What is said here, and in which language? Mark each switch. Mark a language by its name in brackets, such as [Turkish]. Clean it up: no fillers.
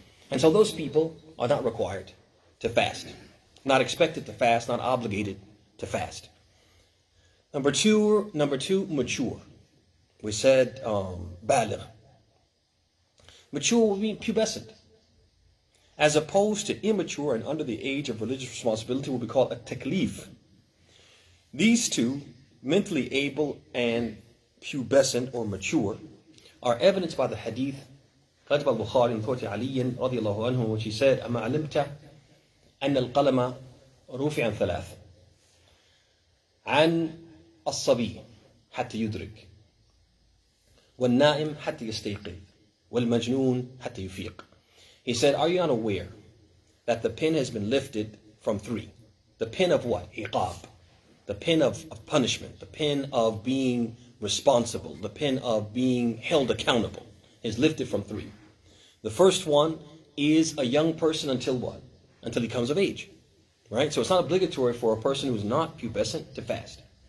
[English] And so those people are not required to fast. Not expected to fast, not obligated to fast. Number two, mature. We said baligh. Mature would mean pubescent. As opposed to immature and under the age of religious responsibility, will be called a taklif. These two, mentally able and pubescent or mature, are evidenced by the hadith [Arabic] قال البخاري من ثوت علي رضي الله عنه, [English] which he said, [Arabic] أما علمت أن القلم رفع عن ثلاث عن الصبي حتى يدرك والنائم حتى يستيقظ والمجنون حتى يفيق. [English] He said, are you unaware that the pen has been lifted from 3? The pen of what? Iqab. The pen of punishment. The pen of being responsible. The pen of being held accountable is lifted from 3. The first one is a young person until what? Until he comes of age. Right? So it's not obligatory for a person who's not pubescent to fast.